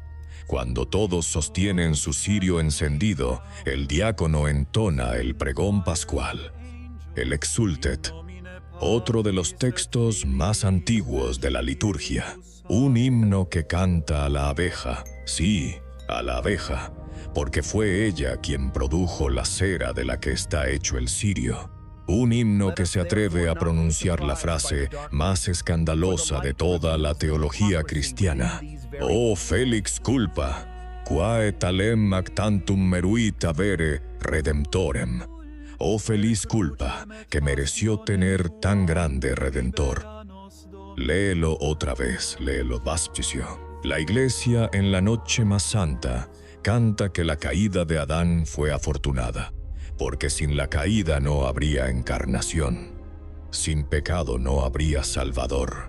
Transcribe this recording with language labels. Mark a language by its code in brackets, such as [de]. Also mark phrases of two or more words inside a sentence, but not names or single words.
[es] Cuando todos sostienen su cirio encendido, el diácono entona el pregón pascual, el Exsultet, otro de los textos más antiguos de la liturgia, un himno que canta a la abeja, sí, a la abeja, porque fue ella quien produjo la cera de la que está hecho el cirio. Un himno que se atreve a pronunciar la frase más escandalosa de toda la teología cristiana: [la] «Oh felix culpa, quae talem ac tantum meruit avere redemptorem». [es] Oh feliz culpa, que mereció tener tan grande redentor. Léelo otra vez, léelo despacio. La Iglesia en la noche más santa canta que la caída de Adán fue afortunada, porque sin la caída no habría encarnación, sin pecado no habría Salvador.